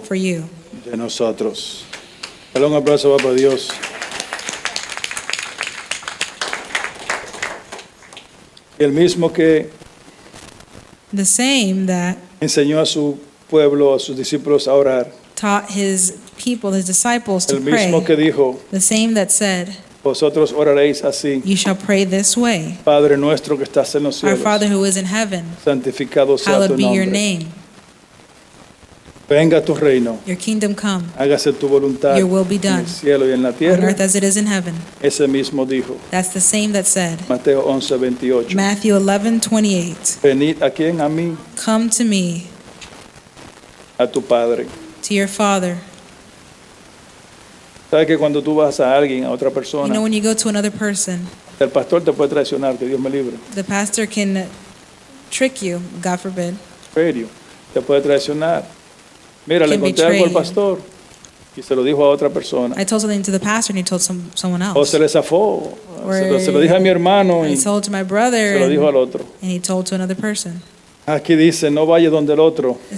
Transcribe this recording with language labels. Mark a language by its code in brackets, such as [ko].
[en] for you. [es] de nosotros. Dale un aplauso para Dios. Y el mismo que [en] The same that [es] enseñó a su pueblo, a sus discípulos a orar, [en] taught his people, his disciples, to [es] el mismo que [en] pray. [es] dijo, [en] The same that said, [es] vosotros oraréis así, [en] you shall pray this way. [es] Padre nuestro que estás en los [en] Our [es] cielos, [en] Father who is in heaven, [es] santificado sea tu [en] hallowed be your [es] nombre. [en] name. [es] Venga tu reino, [en] Your kingdom come, [es] hágase tu voluntad [en] your will be [es] en [en] done, [es] el cielo y en la [en] on [es] tierra. [en] earth as it is in heaven. [es] Ese mismo dijo, [en] That's the same that said, [es] Mateo 11:28. [en] Matthew 11:28, [es] Venid a quien, a mí, [en] come to me, [es] a tu Padre. [en] to your Father. [es] ¿Sabes que cuando tú vas a alguien, a otra [en] You [es] persona, [en] know, when you go to another person, [es] el pastor te puede traicionar, que Dios me libre? [en] the pastor can trick you, God forbid. [es] Serio, te puede traicionar. Mira, le [en] Can [es] conté algo al [en] betray you. [es] pastor y se lo dijo a otra persona. [en] I told something to the pastor and he told someone [es] O [en] else. [es] se le zafó. [en] Or [es] Se lo dije a mi hermano [en] I [es] y [en] told to my brother [es] se lo dijo al otro. [en] he told to another person. [es] Aquí dice, no vaya donde el otro.